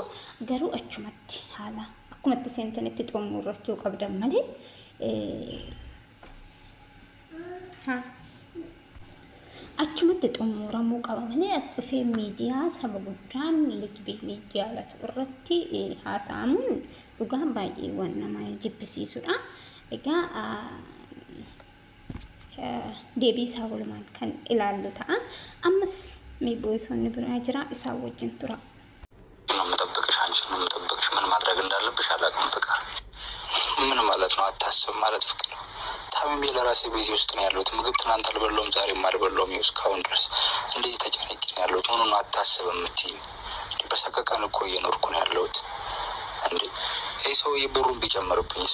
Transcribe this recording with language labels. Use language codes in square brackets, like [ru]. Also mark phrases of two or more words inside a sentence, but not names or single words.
[om] Garuu achumatti haala akkuma itti seentanitti xumurachuu qabdan malee achumatti xumuramuu qaba malee as dhufee miidiyaa saba guddaan leejbiimii jaalatu irratti haasa'amuun dhugaan baay'ee waan nama jibbisiisudha. Egaa deebii isaa walumaan kan ilaallu ta'a. Ammas miiboosonni biraa jira isaa wajjin tura. [am] መጠበቅሽ አንቺን ነው የምጠብቅሽ። ምን ማድረግ እንዳለብሽ አላውቅም። ፍቅር ምን ማለት ነው? አታስብ ማለት ፍቅር ታምሜ ለራሴ ቤቴ ውስጥ ነው ያለሁት። ምግብ ትናንት አልበላሁም፣ ዛሬም አልበላሁም። ይኸው እስካሁን ድረስ እንደዚህ ተጨነቄ ነው ያለሁት። ምኑን አታስብ የምትይኝ? በሰቀቀን እኮ እየኖርኩ ነው ያለሁት። እንዴ ይህ ሰውዬ ብሩን ቢጨምርብኝስ?